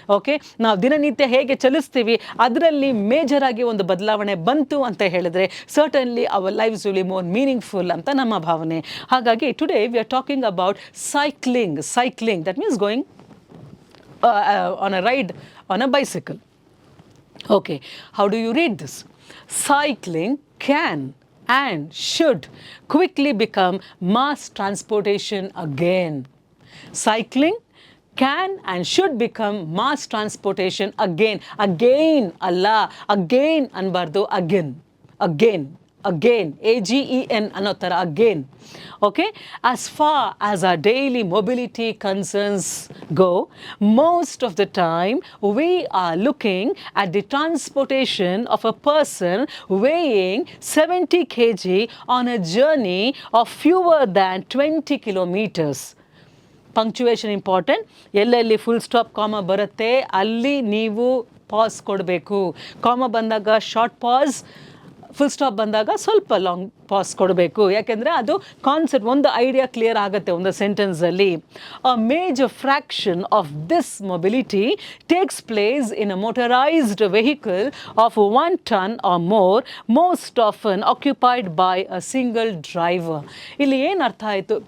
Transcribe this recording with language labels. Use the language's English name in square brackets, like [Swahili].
[Kannada] Okay, ನಾವು ದಿನನಿತ್ಯ ಹೇಗೆ ಚಲಿಸ್ತೀವಿ ಅದರಲ್ಲಿ ಮೇಜರ್ ಆಗಿ ಒಂದು ಬದಲಾವಣೆ ಬಂತು ಅಂತ ಹೇಳಿದ್ರೆ [English] certainly our lives will be more meaningful [Kannada] ಅಂತ ನಮ್ಮ ಭಾವನೆ. ಹಾಗಾಗಿ [English] Today we are talking about cycling. Cycling that means going on a ride on a bicycle. Okay, how do you read this? Cycling can and should quickly become mass transportation again. Cycling can and should become mass transportation again. Again Allah, again anbardu, again, again, again, AGEN [Kannada] ಅನ್ನೋ ಥರ [English] again. Okay, as far as our daily mobility concerns go, most of the time we are looking at the transportation of a person weighing 70 kg on a journey of fewer than 20 kilometers. [Kannada] ಪಂಕ್ಚುವೇಷನ್ important. ಎಲ್ಲೆಲ್ಲಿ full stop ಕಾಮ ಬರುತ್ತೆ ಅಲ್ಲಿ ನೀವು pass ಕೊಡಬೇಕು. ಕಾಮ ಬಂದಾಗ short pass, full stop ಬಂದಾಗ ಸ್ವಲ್ಪ ಲಾಂಗ್ ಪಾಸ್ ಕೊಡಬೇಕು. ಯಾಕೆಂದರೆ ಅದು ಕಾನ್ಸೆಪ್ಟ್, ಒಂದು ಐಡಿಯಾ ಕ್ಲಿಯರ್ ಆಗುತ್ತೆ ಒಂದು ಸೆಂಟೆನ್ಸಲ್ಲಿ. [English] A major fraction of this mobility takes place in a motorised vehicle of 1 ton or more, most often occupied by a single driver. [Kannada] ಇಲ್ಲಿ ಏನು ಅರ್ಥ ಆಯಿತು?